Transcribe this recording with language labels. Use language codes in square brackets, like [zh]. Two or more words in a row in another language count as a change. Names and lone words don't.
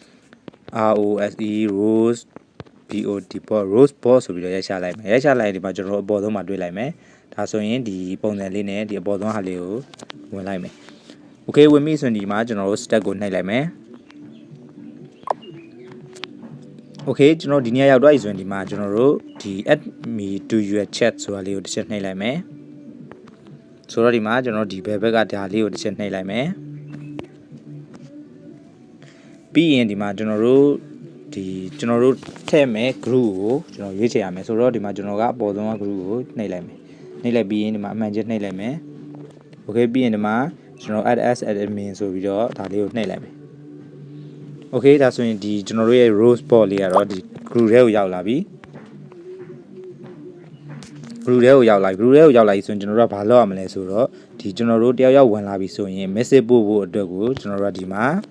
[en] rose rose bot [my] ဆိုပြီးတော့ရိုက်ချလိုက်မယ်ရိုက်ချလိုက်ဒီမှာကျွန်တော်တို့အပေါ်ဆုံးမှာတွေ့လိုက်မယ်ဒါဆိုရင်ဒီပုံစံလေးနဲ့ဒီအပေါ်ဆုံးဟာလေးကိုဝင်လိုက်မယ် okay ဝင်ပြီဆိုရင်ဒီမှာကျွန်တော်တို့ stack ကိုနှိပ်လိုက်မယ်Okay ကျွန်တော်ဒီနေ့ရောက်တော့ဆိုရင်ဒီမှာကျွန်တော်တို့ဒီ [en] add me to your chat [my] ဆိုတာလေးကိုတစ်ချက်နှိပ်လိုက်မယ်ဆိုတော့ဒီမှာကျွန်တော်ဒီဘယ်ဘက်ကဒါလေးကိုတစ်ချက်နှိပ်လိုက်မယ် ပြီးရင်ဒီမှာကျွန်တော်တို့ထည့်မယ် group ကိုကျွန်တော်ရွေးချယ်ရမယ်ဆိုတော့ဒီမှာကျွန်တော်ကအပေါ်ဆုံးက group ကိုနှိပ်လိုက်မယ်နှိပ်လိုက်ပြီးရင်ဒီမှာအမှန်ချက်နှိပ်လိုက်မယ် Okay ပြီးရင်ဒီမှာကျွန်တော် [en] add as admin [my] ဆိုပြီးတော့ဒါလေးကိုနှိပ်လိုက်မယ်Okay ဒါဆိုရင်ဒီကျွန်တော်တို့ရဲ့ [en] rose bot [my] လေးကတော့ဒီ group ထဲကိုရောက်လာပြီ group ထဲကိုရောက်လာပြီဆိုရင်ကျွန်တော်တို့ကဘာလုပ်ရမလဲဆိုတော့ဒီကျွန်တော်တို့တယောက်ယောက်ဝင်လာပြီဆိုရင် message ပို့ဖို့အတွက်ကိုကျွန်တော်တို့ကဒီမှာ